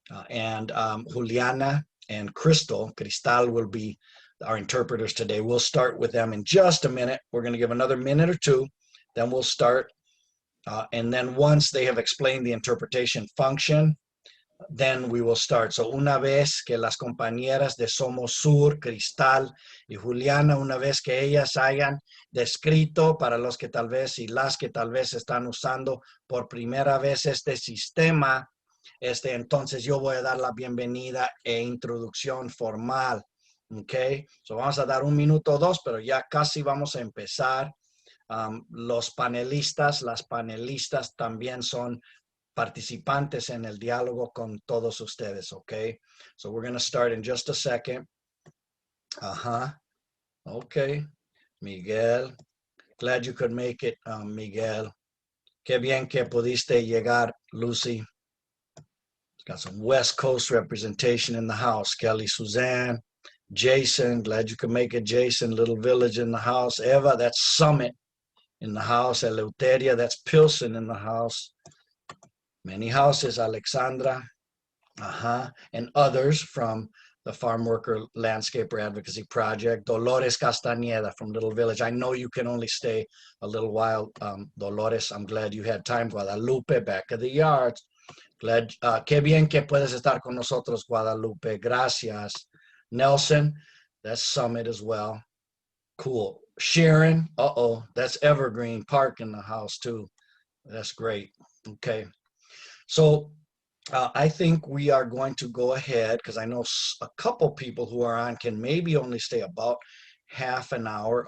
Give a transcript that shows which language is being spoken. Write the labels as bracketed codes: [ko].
[en] And Juliana and Cristal will be our interpreters today. We'll start with them in just a minute. We're going to give another minute or two, then we'll start. And then once they have explained the interpretation function, then we will start. [es] So una vez que las compañeras de Somos Sur, Cristal y Juliana, una vez que ellas hayan descrito para los que tal vez y las que tal vez están usando por primera vez este sistema, entonces yo voy a dar la bienvenida e introducción formal. Ok, so vamos a dar un minuto o dos, pero ya casi vamos a empezar. Los panelistas, las panelistas también son participantes en el diálogo con todos ustedes, okay? [en] So we're going to start in just a second. Okay. Miguel, glad you could make it, Miguel. [es] Qué bien que pudiste llegar, Lucy. [en] Got some West Coast representation in the house. Kelly Suzanne, Jason, glad you could make it, Jason. Little Village in the house. Eva, that's Summit in the house. Eleuteria, that's Pilsen in the house. Many houses, Alexandra, and others from the Farm Worker Landscaper Advocacy Project. Dolores Castañeda from Little Village. I know you can only stay a little while, Dolores. I'm glad you had time. Guadalupe, back of the yards. [es] Glad, qué bien que puedes estar con nosotros, Guadalupe. Gracias. [en] Nelson, that's Summit as well. Cool. Sharon, that's Evergreen Park in the house too. That's great. Okay. So I think we are going to go ahead because I know a couple people who are on can maybe only stay about half an hour.